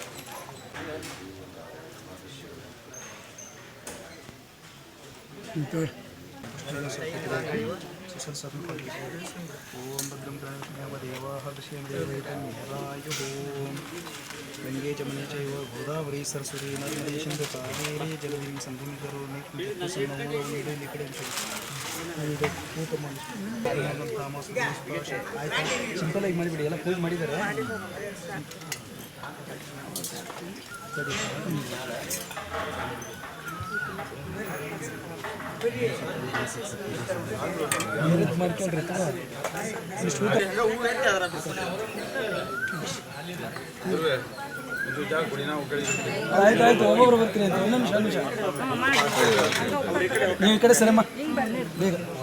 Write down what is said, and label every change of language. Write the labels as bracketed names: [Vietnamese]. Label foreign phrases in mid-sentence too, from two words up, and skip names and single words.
[Sanskrit] ओम भद्रं देवाः दशेन्द्रियवैतन्यरायुः गंगे जमुने चैव गोदावरी सरस्वती नर्मदे सिन्धु कावेरी जलधिं सन्धिं करोमि [Kannada] ಸಿಂಪಲ್ ಆಗಿ ಮಾಡಿಬಿಡಿ ಎಲ್ಲ ಪೂಜೆ ಮಾಡಿದ್ದಾರೆ ಮಾಡ್ಕೊಳ್ರಿ ಆಯ್ತು ಆಯ್ತು ಒಬ್ಬೊಬ್ರು ಬರ್ತೀನಿ ಅಂತ ಇನ್ನೊಂದು ನಿಮಿಷ ನೀವು ಈ ಕಡೆ ಸರಮ್ಮ ಬೇಗ